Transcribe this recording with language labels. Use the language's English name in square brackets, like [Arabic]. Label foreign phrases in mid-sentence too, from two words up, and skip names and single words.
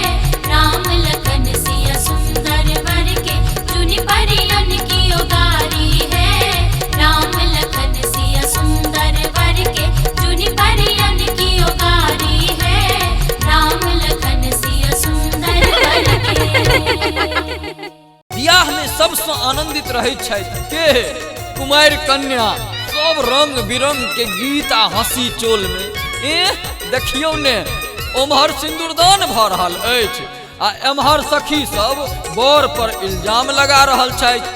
[Maithili] राम लखन सिया सुंदर वर के जुनि परियन की ओगारी है। राम लखन सिया सुंदर वर के जुनि परियन की ओगारी है। राम लखन सिया सुंदर वर के। बियाह में सबसे आनंदित रहे के कुमार कन्या, सब रंग बिरंग के गीत आ हंसी चोल में। देखियो ने ओम्हर सिंदूरदान भ रहल अछि आ एम्हर सखी सब बर पर इल्जाम लगा रहल छथि।